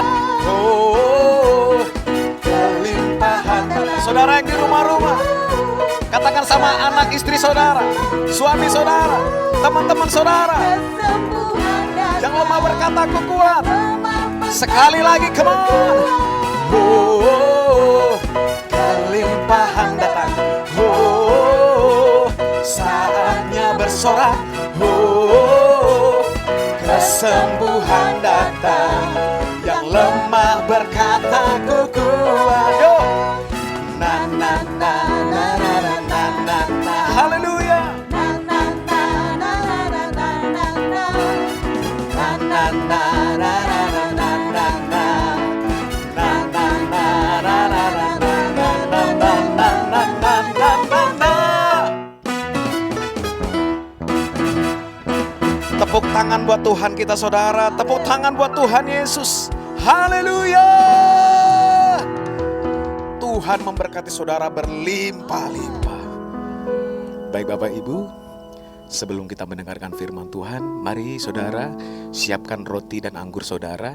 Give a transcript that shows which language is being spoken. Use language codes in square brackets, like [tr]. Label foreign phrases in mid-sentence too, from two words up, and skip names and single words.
[id] Oh, kelimpahan datang. Saudara yang di rumah-rumah, katakan sama anak istri saudara, suami saudara, teman-teman saudara. Kesembuhan datang. Yang lemah berkata ku kuat. Lemah Sekali lagi, [en] come on. [id] Oh, kelimpahan datang. Oh, saatnya bersorak. Oh, kesembuhan datang. Yang lemah berkata ku kuat. Yo. Na na na na na na na na na. Haleluya. na na na na na na na na. Na na na na na na na na na. Na na na na na na na na na na na na na. Tepuk tangan buat Tuhan kita saudara. Tepuk tangan buat Tuhan Yesus. Haleluya. Tuhan memberkati saudara berlimpah-limpah. Baik Bapak Ibu, sebelum kita mendengarkan firman Tuhan, mari saudara siapkan roti dan anggur saudara.